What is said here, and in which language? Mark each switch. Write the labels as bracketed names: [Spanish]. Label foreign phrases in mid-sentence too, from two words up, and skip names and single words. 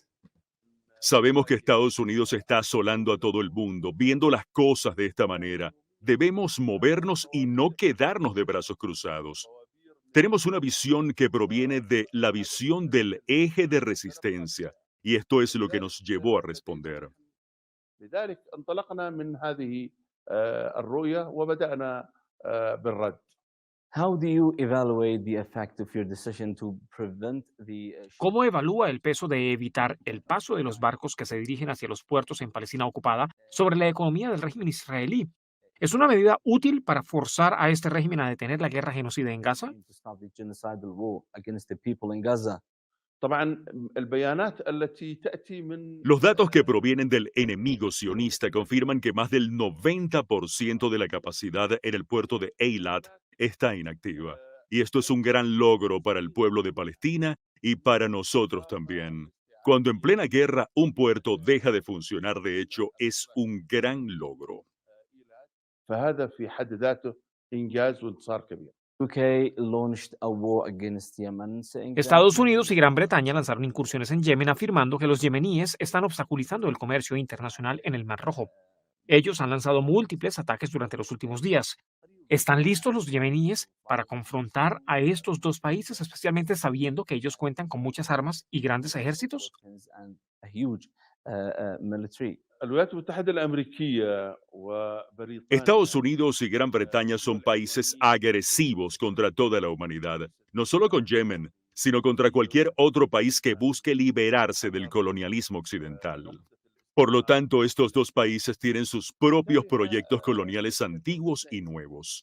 [Spanish] Sabemos que Estados Unidos está asolando a todo el mundo, viendo las cosas de esta manera. Debemos movernos y no quedarnos de brazos cruzados. Tenemos una visión que proviene de la visión del eje de resistencia, y esto es lo que nos llevó a responder. [Arabic] لذلك انطلقنا من هذه الرؤية وبدأنا بالرد. [English] How do you evaluate the effect of your decision to prevent the [Spanish] ¿Cómo evalúa el peso de evitar el paso de los barcos que se dirigen hacia los puertos en Palestina ocupada sobre la economía del régimen israelí? ¿Es una medida útil para forzar a este régimen a detener la guerra genocida en Gaza? [English] to stop the genocidal war against the people in Gaza? [Arabic] طبعا البيانات التي تأتي من [Spanish] Los datos que provienen del enemigo sionista confirman que más del 90% de la capacidad en el puerto de Eilat está inactiva. Y esto es un gran logro para el pueblo de Palestina y para nosotros también. Cuando en plena guerra un puerto deja de funcionar, de hecho, es un gran logro. [Arabic] فهذا في حد ذاته إنجاز وانتصار كبير. [English] UK launched a war against Yemen, saying that [Spanish] Estados Unidos y Gran Bretaña lanzaron incursiones en Yemen afirmando que los yemeníes están obstaculizando el comercio internacional en el Mar Rojo. Ellos han lanzado múltiples ataques durante los últimos días. ¿Están listos los yemeníes para confrontar a estos dos países, especialmente sabiendo que ellos cuentan con muchas armas y grandes ejércitos? [English] and a huge military. [Arabic] الولايات المتحدة الأمريكية [Spanish] Estados [Arabic] وبريطانيا [Spanish] Unidos y Gran Bretaña son países agresivos contra toda la humanidad, no solo con Yemen, sino contra cualquier otro país que busque liberarse del colonialismo occidental. Por lo tanto, estos dos países tienen sus propios proyectos coloniales antiguos y nuevos.